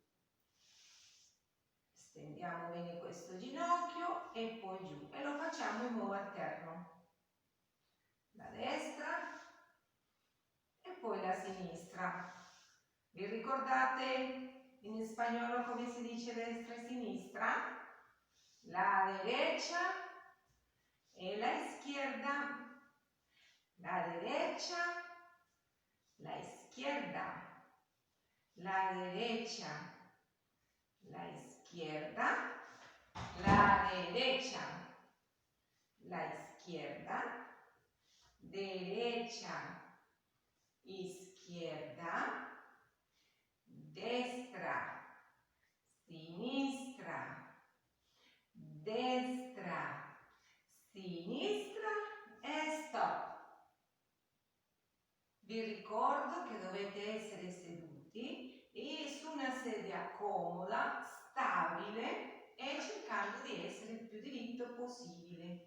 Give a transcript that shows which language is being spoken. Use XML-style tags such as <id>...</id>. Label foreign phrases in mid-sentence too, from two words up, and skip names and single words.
<it>Stendiamo bene questo ginocchio e poi giù e lo facciamo in modo alterno. La destra e poi la sinistra. Vi ricordate in spagnolo come si dice destra e sinistra?</it> <es>La derecha e la izquierda. la derecha, la izquierda, la derecha, la izquierda, la derecha, la izquierda, derecha, izquierda,</es> <it>destra, sinistra, destra, sinistra e stop. Vi ricordo che dovete essere seduti e su una sedia comoda, stabile e cercando di essere il più diritto possibile.</it>